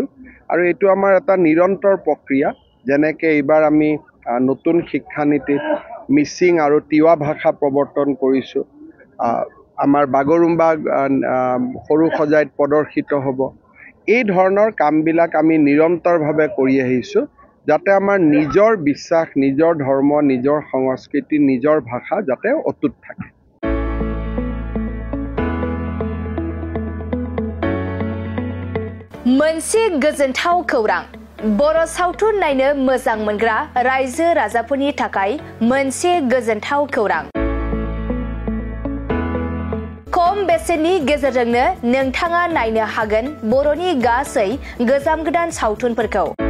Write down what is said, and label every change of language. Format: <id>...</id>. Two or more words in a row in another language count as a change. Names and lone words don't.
<as>আৰু এইটো আমাৰ এটা নিৰন্তৰ প্ৰক্ৰিয়া। যেনেকৈ এইবাৰ আমি নতুন শিক্ষানীতিত মিচিং আৰু তিৱা ভাষা প্ৰৱৰ্তন কৰিছোঁ। আমাৰ বাগৰুম্বা সৰু সজাইত প্ৰদৰ্শিত হ'ব। এই ধৰণৰ কামবিলাক আমি নিৰন্তৰভাৱে কৰি আহিছোঁ যাতে আমাৰ নিজৰ বিশ্বাস, নিজৰ ধৰ্ম, নিজৰ সংস্কৃতি, নিজৰ ভাষা যাতে অটুট থাকে।</as> <brx>मोनसे गोजोनथाव खौरां। बर' सावथुन नायनो मोजां मोनग्रा रायजो राजाफोरनि थाखाय मोनसे गोजोनथाव खौरां। खम बेसेननि गेजेरजोंनो नोंथाङा नायनो हागोन बर'नि गासै गोजाम गोदान सावथुनफोरखौ।</brx>